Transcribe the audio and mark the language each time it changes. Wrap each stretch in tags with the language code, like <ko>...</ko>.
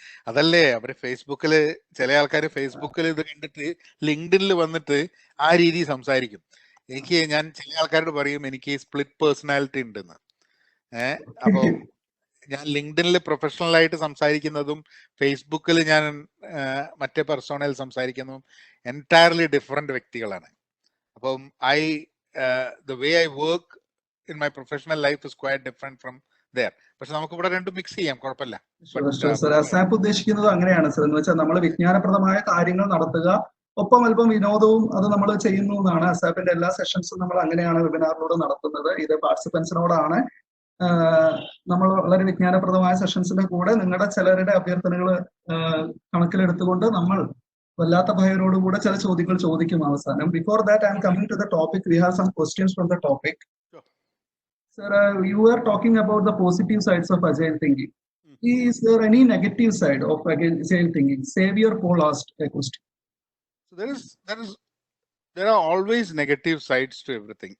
<ml>അതല്ലേ അവര് ഫേസ്ബുക്കില് ചില ആൾക്കാർ ഫേസ്ബുക്കിൽ ഇത് കണ്ടിട്ട് ലിങ്ക്ഡിനിൽ വന്നിട്ട് ആ രീതി സംസാരിക്കും. ഞാൻ ചില ആൾക്കാരോട് പറയും എനിക്ക് സ്പ്ലിറ്റ് പേഴ്സണാലിറ്റി ഉണ്ടെന്ന്. അപ്പൊ ഞാൻ ലിങ്ക്ഡിനിൽ പ്രൊഫഷണൽ ആയിട്ട് സംസാരിക്കുന്നതും ഫേസ്ബുക്കിൽ ഞാൻ മറ്റേ പേഴ്സണൽ സംസാരിക്കുന്നതും എൻറ്റയർലി ഡിഫറെന്റ് വ്യക്തികളാണ്.</ml> <en>അപ്പം the way I work in my professional life is quite different from there.</en> <ml>പക്ഷെ നമുക്ക് ഇവിടെ രണ്ടും മിക്സ് ചെയ്യാം, കുഴപ്പമില്ല. അസാപ്പ് ഉദ്ദേശിക്കുന്നത് അങ്ങനെയാണ് സർ. എന്ന് വെച്ചാൽ നമ്മൾ വിജ്ഞാനപ്രദമായ കാര്യങ്ങൾ നടത്തുക, ഒപ്പം അല്പം വിനോദവും അത് നമ്മൾ ചെയ്യുന്നു എന്നാണ്. അസാപ്പിന്റെ എല്ലാ സെഷൻസും നമ്മൾ അങ്ങനെയാണ് വെബിനാറിലൂടെ നടത്തുന്നത്. ഇത് പാർട്ടിസിപ്പൻസിനോടാണ്. നമ്മൾ വളരെ വിജ്ഞാനപ്രദമായ സെഷൻസിന്റെ കൂടെ നിങ്ങളുടെ ചിലരുടെ അഭ്യർത്ഥനകൾ കണക്കിലെടുത്തുകൊണ്ട് നമ്മൾ വല്ലാത്ത ഭയരോടുകൂടെ ചില ചോദ്യങ്ങൾ ചോദിക്കും അവസാനം.</ml> <en>Before that I'm coming to the topic. We have some questions from the topic. Sir, you were talking about the positive sides of Agile Thinking. Is there any negative side of Agile Thinking? Xavier Paul asked a question. So there are always negative sides to everything.</en>